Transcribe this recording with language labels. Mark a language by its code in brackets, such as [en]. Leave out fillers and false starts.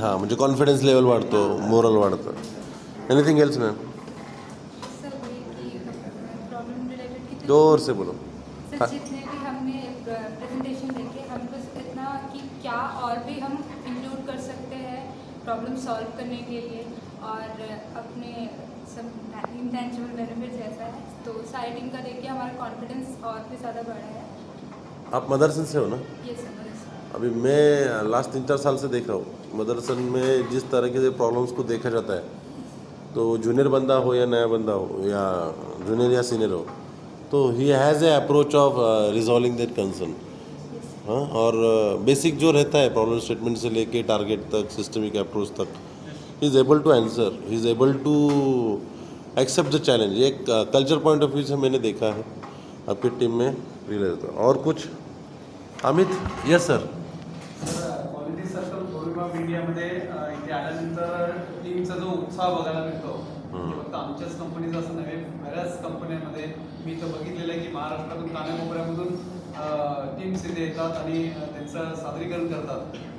[mr] हां, म्हणजे confidence level वाढतो, मोरल वाढतं. [en] Anything else ma'am? [hi] सर वही कि प्रॉब्लम रिलेटेड कितने जोर से बोलो. सर जितने भी हमने प्रेजेंटेशन देखे हम बस इतना कि क्या और भी हम इंक्लूड कर सकते हैं प्रॉब्लम सॉल्व करने के लिए, और अपने सब इंटेंजिबल बेनिफिट्स ऐसा है, तो सारी टीम का देख के हमारा कॉन्फिडेंस और भी ज़्यादा बढ़ा है। आप मदरसन से हो ना? ये सब अभी मैं लास्ट 3-4 साल से देख रहा हूँ मदरसन में जिस तरह के प्रॉब्लम्स को देखा जाता है, तो जूनियर बंदा हो या नया बंदा हो या जूनियर या सीनियर हो, तो [en] He has a approach of resolving that concern. [hi] हाँ, और बेसिक जो रहता है प्रॉब्लम स्टेटमेंट से लेके टारगेट तक, सिस्टमिक अप्रोच तक, [en] He is able to answer, he is able to accept the challenge. [hi] एक कल्चर पॉइंट ऑफ व्यू से मैंने देखा है आपकी टीम में रियलाइज होता है. और कुछ? Amit? Yes sir. [mr] Quality circle forum of इंडियामध्ये इथे आल्यानंतर टीमचा जो उत्साह बघायला मिळतो, फक्त आमच्याच कंपनीचा असं नव्हे, बऱ्याच कंपन्यांमध्ये मी इथं बघितलेलं आहे की महाराष्ट्रातून कानाकोपऱ्यामधून टीम्स इथे येतात आणि त्यांचं सादरीकरण करतात.